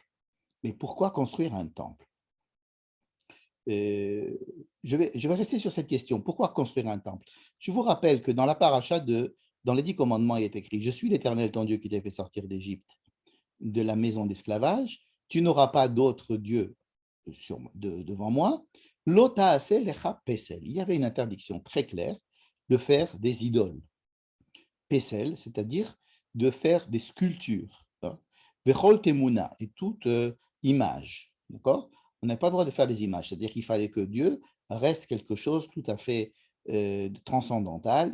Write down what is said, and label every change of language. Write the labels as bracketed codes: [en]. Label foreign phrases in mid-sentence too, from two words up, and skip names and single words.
[fr] Mais pourquoi construire un temple? Je vais rester sur cette question. Pourquoi construire un temple? Je vous rappelle que dans la paracha dans les 10 commandements, il est écrit: je suis l'Éternel ton Dieu qui t'a fait sortir d'Égypte, de la maison d'esclavage. Tu n'auras pas d'autre Dieu devant moi. [he] לא תעשה לך פסל. [fr] Il y avait une interdiction très claire de faire des idoles. Pesel, c'est-à-dire de faire des sculptures. [he] וכל תמונה, [fr] et toute image. D'accord? On n'a pas le droit de faire des images, c'est-à-dire qu'il fallait que Dieu reste quelque chose tout à fait transcendantal.